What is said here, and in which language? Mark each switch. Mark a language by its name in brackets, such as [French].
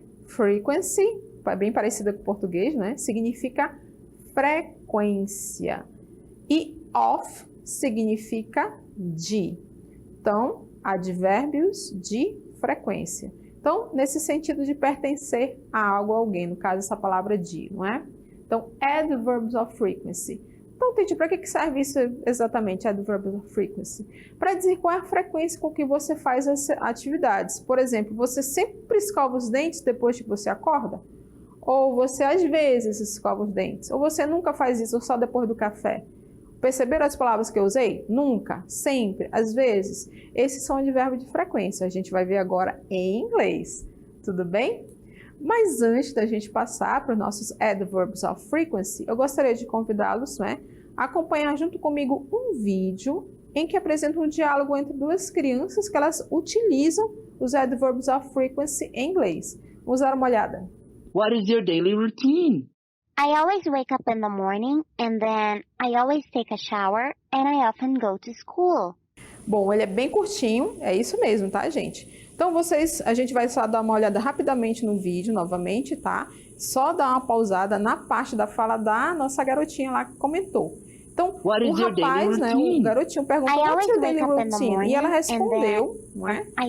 [Portuguese] Frequency, bem parecida com o português, né? Significa frequência. E of significa de. Então, advérbios de frequência. Então, nesse sentido de pertencer a algo, a alguém, no caso essa palavra de, não é? Então, adverbs of frequency. Então, Titi, para que serve isso exatamente, adverbs of frequency? Para dizer qual é a frequência com que você faz as atividades. Por exemplo, você sempre escova os dentes depois que você acorda? Ou você às vezes escova os dentes? Ou você nunca faz isso só depois do café? Perceberam as palavras que eu usei? Nunca, sempre, às vezes. Esses são advérbios de frequência. A gente vai ver agora em inglês. Tudo bem? Mas antes da gente passar para os nossos adverbs of frequency, eu gostaria de convidá-los, né, a acompanhar junto comigo um vídeo em que apresenta um diálogo entre duas crianças que elas utilizam os adverbs of frequency em inglês. Vamos dar uma olhada. [English] What is your daily routine? I always wake up in the morning and then I always take a shower and I often go to school. [Portuguese] Bom, ele é bem curtinho, é isso mesmo, tá, gente? Então, a gente vai só dar uma olhada rapidamente no vídeo, novamente, tá? Só dar uma pausada na parte da fala da nossa garotinha lá que comentou. Então, o rapaz, né, o garotinho perguntou, [English] what's your daily routine? [Portuguese] E ela respondeu, não é?